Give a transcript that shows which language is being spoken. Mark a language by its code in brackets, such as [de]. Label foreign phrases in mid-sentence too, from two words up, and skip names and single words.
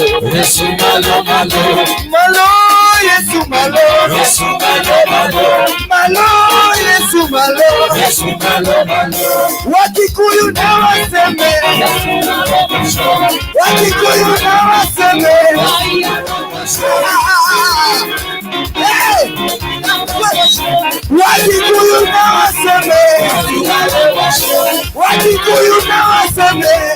[luo] Yesu malo malo. Malo, Yesu malo. Yesu malo malo. Malo, Yesu malo. Yesu malo malo. [sw] Wakikuyu na waseme. Wakikuyu na waseme. Wakikuyu na waseme. Wakikuyu na waseme.